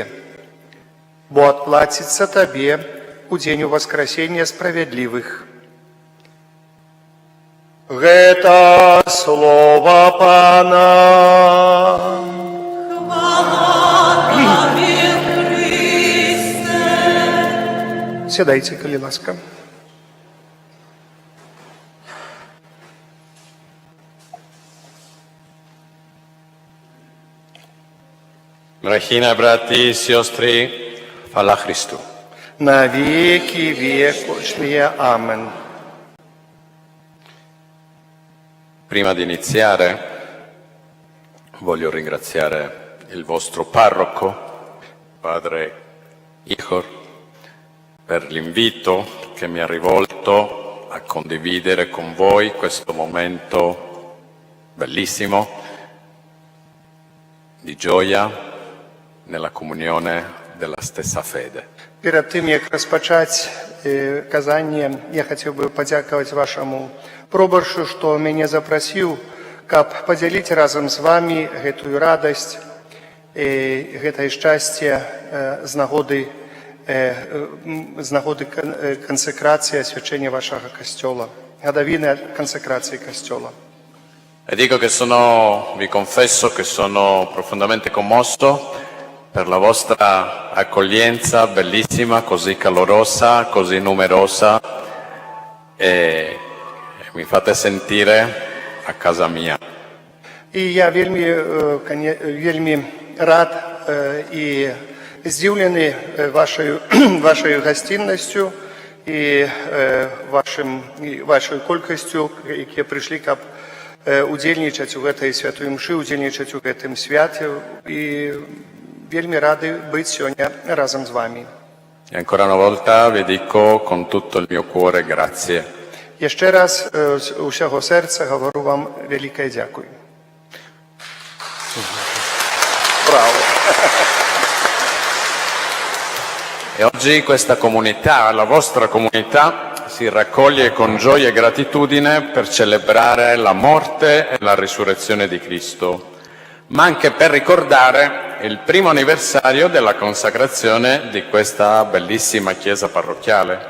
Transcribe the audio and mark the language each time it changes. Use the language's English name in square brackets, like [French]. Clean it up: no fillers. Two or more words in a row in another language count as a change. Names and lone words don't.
[Belarusian] Бо адплаціцца табе у дзень уваскрасення справядлівых». Гэта слова Пана. Сядайце, калі ласка. [Slovak] Drahí bratí, siostry, chvála Christu. [Russian] На веки векочные. Амен. [Italian] Prima di iniziare, voglio ringraziare il vostro parroco, padre Igor, per l'invito che mi ha rivolto a condividere con voi questo momento bellissimo di gioia nella comunione della stessa fede. [Belarusian] Перед тым, як распачаць казанне, я хацеў бы падзякаваць вашаму пробаршу, што мяне запрасіў, каб падзяліць разам з вамі гэтую радасць, гэтае шчасце з нагоды кансекрацыі асвячэння вашага касцёла, гадавіны кансекрацыі касцёла. [Italian] E dico che vi confesso che sono profondamente commosso per la vostra accoglienza bellissima, così calorosa, così numerosa, e mi fate sentire a casa mia. [Belarusian] І я вельмі рад і здзіўлены вашай гасціннасцю і вашай колькасцю, якія прыйшлі, каб удзельнічаць у гэтай святой імшы, удзельнічаць у гэтым свяце, і вельмі рады быць сёння разам з вамі. [Italian] E ancora una volta vi dico con tutto il mio cuore grazie. [Belarusian] Яшчэ раз з усяго сэрца гавару вам вялікае дзякуй. Браво! [Italian] E oggi questa comunità, la vostra comunità, si raccoglie con gioia e gratitudine per celebrare la morte e la risurrezione di Cristo, ma anche per ricordare il primo anniversario della consacrazione di questa bellissima chiesa parrocchiale.